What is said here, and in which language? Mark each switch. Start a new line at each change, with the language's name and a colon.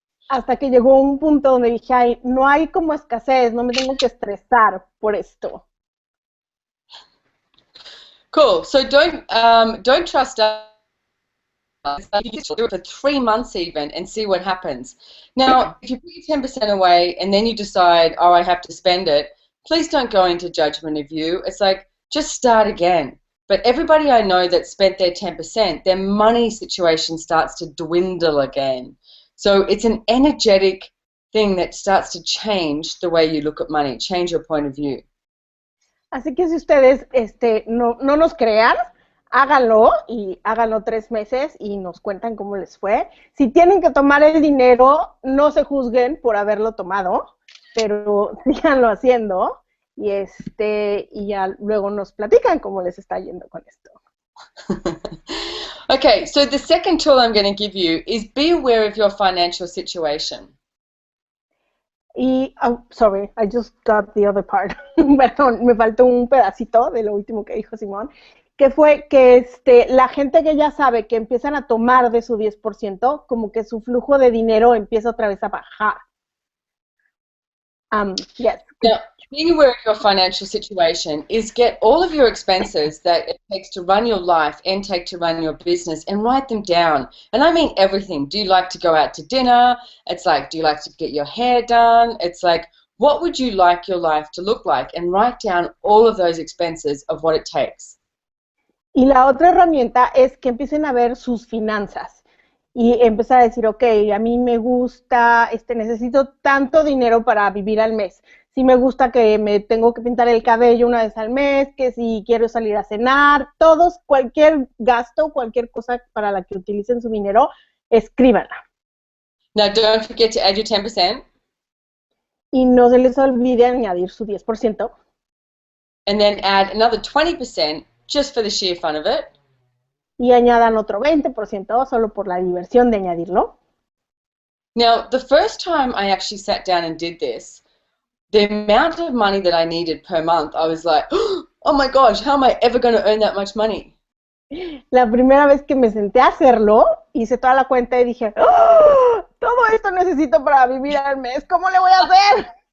Spanish: Hasta que llegó un punto donde dije, ay, no hay como escasez, no me tengo que estresar por esto.
English: Cool. So don't trust us. You just do it for 3 months even and see what happens. Now, if you put your 10% away and then you decide, oh, I have to spend it, please don't go into judgment of you. It's like, just start again. But everybody I know that spent their 10%, their money situation starts to dwindle again. So it's an energetic thing that starts to change the way you look at money, change your point of view.
Spanish: Así que si ustedes no nos crean, háganlo y háganlo 3 meses y nos cuentan cómo les fue. Si tienen que tomar el dinero, no se juzguen por haberlo tomado, pero síganlo haciendo y ya luego nos platican cómo les está yendo con esto.
English: Okay, so the second tool I'm going to give you is be aware of your financial situation. Y, oh, sorry, I just got the other part.
Spanish: Perdón, me faltó un pedacito de lo último que dijo Simón, que fue que la gente que ya sabe que empiezan a tomar de su 10%, como que su flujo de dinero empieza otra vez a bajar.
English: Yes. Now, being aware of your financial situation is get all of your expenses that it takes to run your life and take to run your business and write them down. And I mean everything. Do you like to go out to dinner? It's like, do you like to get your hair done? It's like, what would you like your life to look like? And write down all of those expenses of what it takes.
Spanish: Y la otra herramienta es que empiecen a ver sus finanzas y empezar a decir, ok, a mí me gusta, necesito tanto dinero para vivir al mes. Si me gusta que me tengo que pintar el cabello una vez al mes, que si quiero salir a cenar, cualquier gasto, cualquier cosa para la que utilicen su dinero, escríbanla.
English: Now, don't forget to add your 10%.
Spanish: Y no se les olvide añadir su 10%.
English: And then add another 20% just for the sheer fun of it.
Spanish: Y añadan otro 20% solo por la diversión de añadirlo.
English: Now, the first time I actually sat down and did this, the amount of money that I needed per month, I was like, oh my gosh, how am I ever going to earn that much money?
Spanish: La primera vez que me senté a hacerlo, hice toda la cuenta y dije, ¡oh! Todo esto necesito para vivir al mes, ¿cómo le voy a hacer?